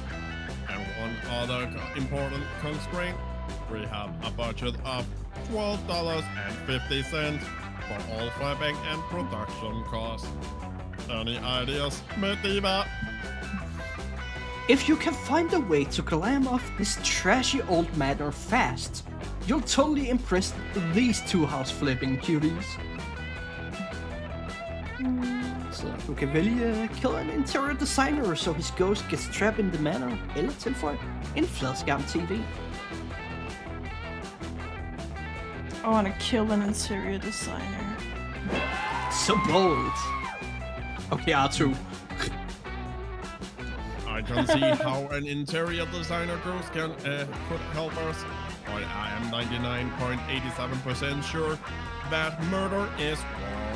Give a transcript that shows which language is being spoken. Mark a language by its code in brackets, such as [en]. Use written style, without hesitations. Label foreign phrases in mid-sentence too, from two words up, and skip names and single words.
[en] And one other important constraint, we have a budget of $12.50 for all flipping and production costs. Any ideas, Medina? If you can find a way to climb off this trashy old manor fast, you'll totally impress these two house flipping cuties. [da] Så du kan vælge at [en] kill en interior designer, så his ghost gets trapped in the manor, [da] eller tilføje en fladskærm TV. [en] I wanna kill an interior designer. So bold. Okay, R2. I can see how an interior designer ghost could help us, but I am 99.87% sure that murder is wrong.